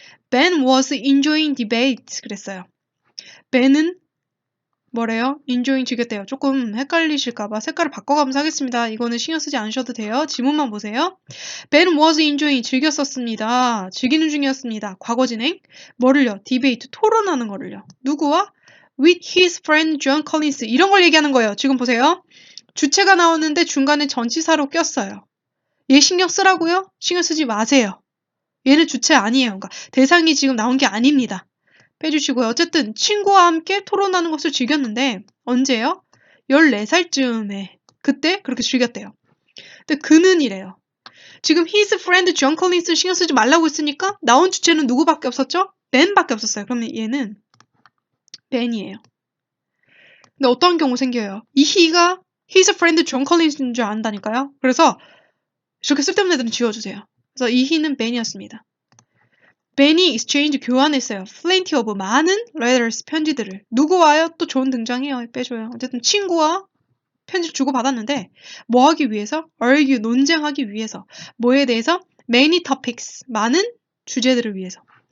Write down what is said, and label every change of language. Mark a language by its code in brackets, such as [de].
[en] Ben was enjoying debate [ko] 그랬어요. Ben은 뭐래요? enjoying 즐겼대요. 조금 헷갈리실까봐 색깔을 바꿔가면서 하겠습니다. 이거는 신경 쓰지 않으셔도 돼요. 지문만 보세요. [en] Ben was enjoying [ko] 즐겼었습니다. 즐기는 중이었습니다. 과거 진행. 뭐를요? debate 토론하는 거를요. 누구와? [en] with his friend John Collins [ko] 이런 걸 얘기하는 거예요. 지금 보세요. 주체가 나오는데 중간에 전치사로 꼈어요. 얘 신경 쓰라고요? 신경 쓰지 마세요. 얘는 주체 아니에요. 그러니까 대상이 지금 나온 게 아닙니다. 빼주시고요. 어쨌든 친구와 함께 토론하는 것을 즐겼는데 언제요? 14살쯤에 그때 그렇게 즐겼대요. 근데 그는 이래요. 지금 [en] his friend John Collins [ko] 신경 쓰지 말라고 했으니까 나온 주체는 누구밖에 없었죠? Ben밖에 없었어요. 그러면 얘는 Ben이에요. 근데 어떤 경우 생겨요? 이 he가 his friend John Collins인 줄 안다니까요. 그래서 이렇게 쓸데없는 애들은 지워주세요. 그래서 이 he는 Ben이었습니다. Ben이 exchange 교환했어요. [en] plenty of [ko] 많은 letters 편지들을. 누구와요? 또 좋은 등장이에요. 빼줘요. 어쨌든 친구와 편지를 주고받았는데 뭐 하기 위해서? argue 논쟁하기 위해서. 뭐에 대해서? many topics 많은 주제들을 위해서.